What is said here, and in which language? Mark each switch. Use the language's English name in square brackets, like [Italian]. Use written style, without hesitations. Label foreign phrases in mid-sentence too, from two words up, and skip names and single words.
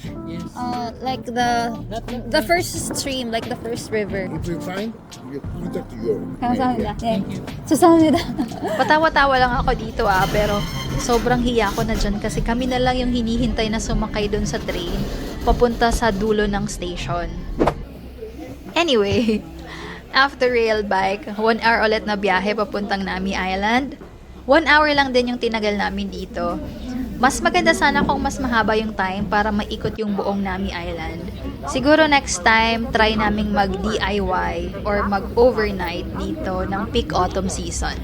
[English] Yes. Like the first stream, like the first river. If you find, you contact your. [Korean] 감사합니다. 네. 수고합니다. [Filipino] Patawa-tawa lang ako dito pero sobrang hiya ko na dyan kasi kami na lang yung hinihintay na sumakay dun sa train papunta sa dulo ng station. Anyway, [English] after rail bike, [Filipino] 1 hour ulit na biyahe papuntang Nami Island. 1 hour lang din yung tinagal namin dito. Mas maganda sana kung mas mahaba yung time para maikot yung buong Nami Island. Siguro [English] next time, [Filipino] try naming mag-DIY or mag-overnight dito ng [English] peak autumn season.